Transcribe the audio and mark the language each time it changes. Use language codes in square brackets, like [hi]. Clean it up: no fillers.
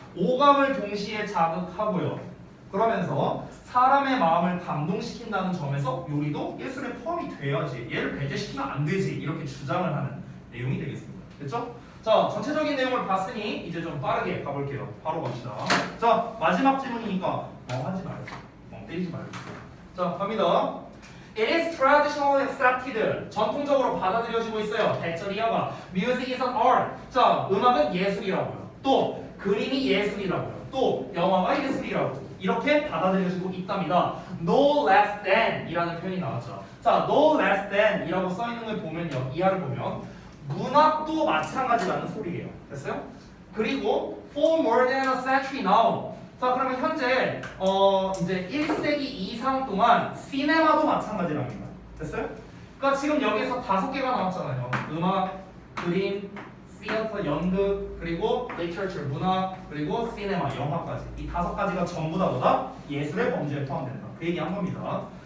[ko] 오감을 동시에 자극하고요. 그러면서 사람의 마음을 감동시킨다는 점에서 요리도 예술에 포함이 돼야지. 얘를 배제시키면 안 되지. 이렇게 주장을 하는 내용이 되겠습니다. 됐죠? 자, 전체적인 내용을 봤으니 이제 좀 빠르게 가볼게요. 바로 갑시다. 자, 마지막 질문이니까 하지 말고 때리지 말고. 자, 갑니다. [en] It is traditionally accepted. [ko] 전통적으로 받아들여지고 있어요. [en] 대절이야가 Music is an art. [ko] 자, 음악은 예술이라고요. 또 그림이 예술이라고요. 또 영화가 예술이라고 이렇게 받아들여지고 있답니다. [en] No less than [ko] 이라는 표현이 나왔죠. 자, [en] no less than [ko] 이라고 써있는 걸 보면요. 이하를 보면 문학도 마찬가지라는 소리예요. 됐어요? 그리고 [en] for more than a century now. [ko] 자, 그러면 현재 이제 1세기 이상 동안 시네마도 마찬가지랍니다. 됐어요? 그러니까 지금 여기서 5개가 나왔잖아요. 음악, 그림, 시어터, 연극, 그리고 리터처, 문학, 그리고 시네마, 영화까지. 이 5가지가 전부 다 뭐다? 예술의 범주에 포함된다. 그 얘기한 겁니다.